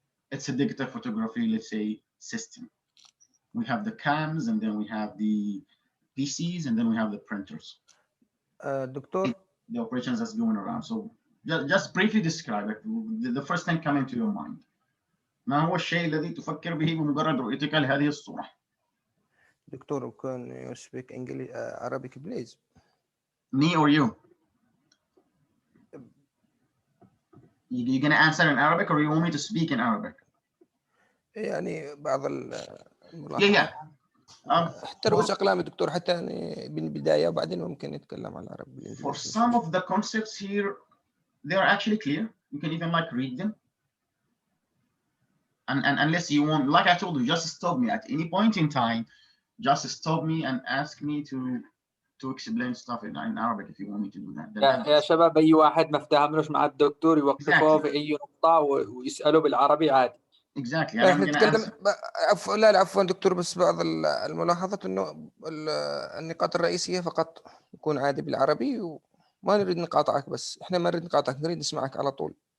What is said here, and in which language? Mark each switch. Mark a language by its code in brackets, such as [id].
[en] It's a digital photography, let's say, system. We have the cams, and then we have the PCs, and then we have the printers. [ar] دكتور [en] The operations that's going around. So just briefly describe it. The first thing coming to your mind. [ar] ما هو الشيء الذي تفكر به بمجرد رؤيتك لهذه الصورة؟ [en] Doctor can you speak English Arabic please? Me or you? You're gonna answer in Arabic, or you want me to speak in Arabic? [ar] يعني بعض [en] Yeah. [ar] حتى رؤوس أقلام دكتور، حتى يعني بالبداية، وبعدين ممكن نتكلم على العربي. [en] For some of the concepts here, they are actually clear. You can even like read them. And unless you want, like I told you, just stop me at any point in time. Just stop me and ask me to explain stuff in Arabic if you want me to do that. [ar] يا شباب، اي واحد ما افتهملوش مع الدكتور يوقفه في اي نقطة ويسأله بالعربي عادي. [en] Exactly. [ar] احنا نتكلم عفوا دكتور، بس بعض الملاحظات انه النقاط الرئيسية فقط يكون عادي بالعربي، وما نريد نقاطعك، بس احنا ما نريد نقاطعك، نريد نسمعك على طول.